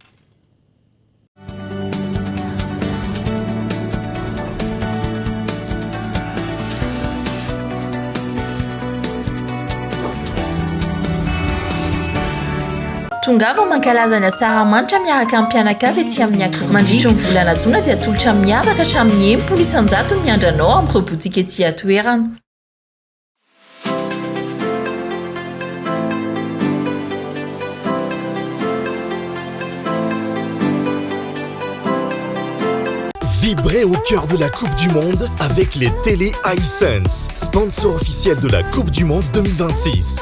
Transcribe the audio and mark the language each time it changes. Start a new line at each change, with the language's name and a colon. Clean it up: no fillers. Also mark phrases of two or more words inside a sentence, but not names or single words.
Malagasy: Tongava mankalaza ny asaramanitra miaraka amin'ny mpianakavy ety amin'ny ankiriny mandritra ny volana jona dia tolotra miavaka hatramin'ny 10% ny andranao amin'ny robotika ety atoerana.
French: Vibrez au cœur de la Coupe du Monde avec les télés iSense, sponsor officiel de la Coupe du Monde 2026.